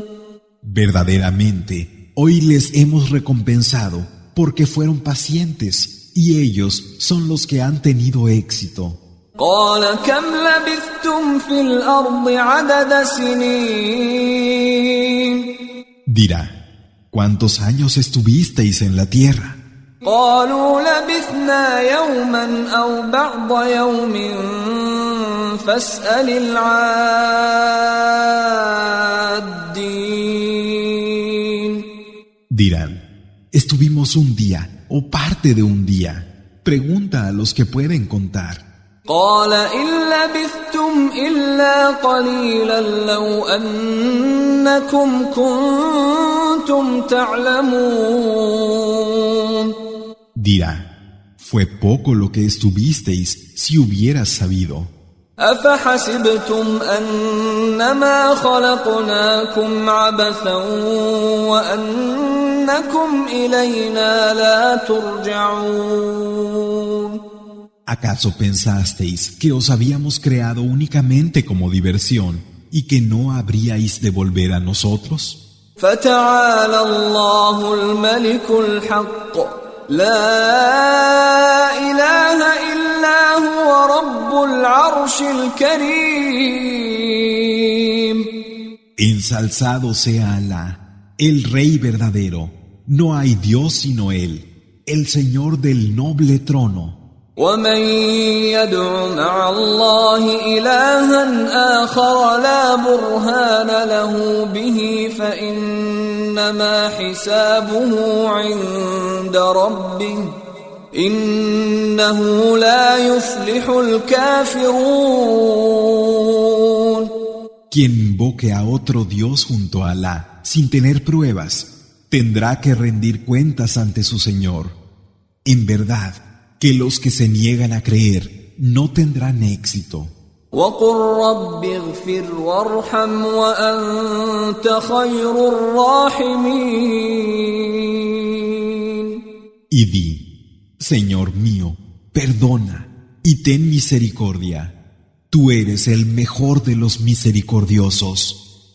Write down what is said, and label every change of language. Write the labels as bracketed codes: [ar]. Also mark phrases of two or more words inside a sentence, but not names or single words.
[es] Verdaderamente, hoy les hemos recompensado porque fueron pacientes, y ellos son los que han tenido éxito. [ar] قال كم لبثتم في الأرض عدد سنين [es] Dirá, ¿cuántos años estuvisteis en la tierra? [ar] قالوا لبثنا يوما أو بعض يوم فاسأل العادين [es] Dirán, estuvimos un día o parte de un día. Pregunta a los que pueden contar. [ar] قال إن لبثتم إلا قليلا لو أنكم كنتم تعلمون [es] Dirá, fue poco lo que estuvisteis si hubieras sabido. [ar] أفحسبتم أنما خلقناكم عبثا وأنكم إلينا لا ترجعون [es] ¿Acaso pensasteis que os habíamos creado únicamente como diversión y que no habríais de volver a nosotros? [ar] فتعالى الله الملك الحق لا إله إلا هو رب العرش الكريم [es] Ensalzado sea Alá, el Rey verdadero. No hay Dios sino Él, el Señor del noble trono. [ar] ومن يدع مع الله إلها آخر لا برهان له به فإنما حسابه عند ربه إنه لا يفلح الكافرون [es] Quien invoque a otro Dios junto a Alá sin tener pruebas, tendrá que rendir cuentas ante su Señor. En verdad, que los que se niegan a creer no tendrán éxito. [ar] وقل رب اغفر وارحم وأنت خير الراحمين [es] Y di, Señor mío, perdona y ten misericordia. Tú eres el mejor de los misericordiosos.